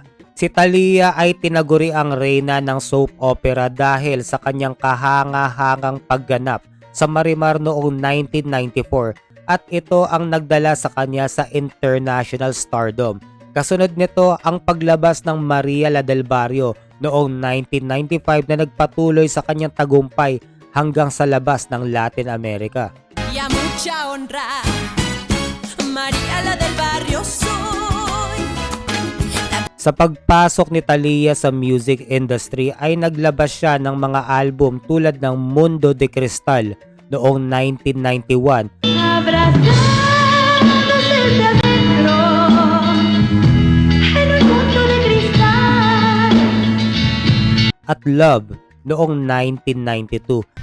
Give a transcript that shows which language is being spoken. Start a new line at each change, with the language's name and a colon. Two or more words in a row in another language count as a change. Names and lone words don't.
Filipino: Si Talia ay tinaguri ang reyna ng
English: soap opera
Filipino: dahil sa kanyang kahanga-hangang pagganap sa Marimar noong 1994. At ito ang nagdala sa kanya sa
English: international stardom.
Filipino: Kasunod nito ang paglabas ng Maria la del Barrio noong 1995 na nagpatuloy sa kanyang tagumpay hanggang sa labas ng Latin America.
Spanish: Y a mucha honra, Maria la del Barrio soy.
Filipino: Sa pagpasok ni Talia sa
English: music industry
Filipino: ay naglabas siya ng mga album tulad ng Mundo de Cristal noong 1991. At Love noong 1992.